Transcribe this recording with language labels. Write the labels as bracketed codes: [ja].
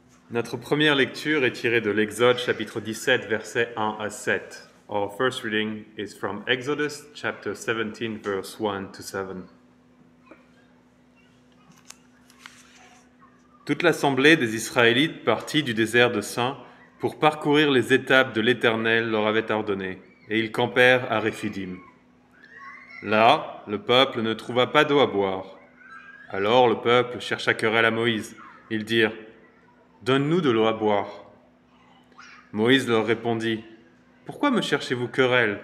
[fr] Notre première lecture est tirée de l'Exode chapitre 17 versets 1 à 7. [en] Our first reading is from Exodus chapter 17 verse 1 to 7. [fr] Toute l'assemblée des Israélites partit du désert de Sin pour parcourir les étapes de l'Éternel leur avait ordonnées, et ils campèrent à Réphidim. Là, le peuple ne trouva pas d'eau à boire. Alors le peuple chercha querelle à Moïse. Ils dirent, « Donne-nous de l'eau à boire. » Moïse leur répondit, « Pourquoi me cherchez-vous querelle?